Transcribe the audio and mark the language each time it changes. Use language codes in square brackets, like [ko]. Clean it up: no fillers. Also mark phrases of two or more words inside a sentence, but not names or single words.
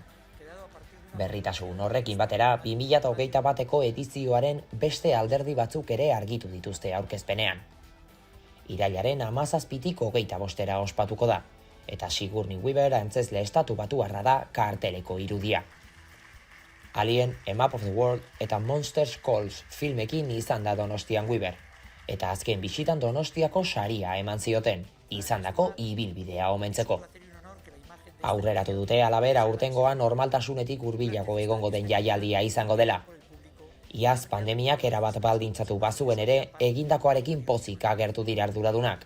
[eu] Berritasun horrekin batera, 2021eko edizioaren beste alderdi batzuk ere argitu dituzte aurkezpenean. Irailaren 17tik 25 ospatuko da, eta Sigourney Weaver antzezle estatu batuarra da karteleko irudia. Alien, A Map of the World eta Monsters Calls filmekin izan da Donostian Weaver, eta azken bisitan Donostiako saria eman zioten, izandako ibilbidea omentzeko. Aurreratu dute alabera urtengoan normaltasunetik hurbilago egongo den jaialdia izango dela. Iaz pandemiak erabat baldintzatu bazuen ere, egindakoarekin pozik agertu dira arduradunak.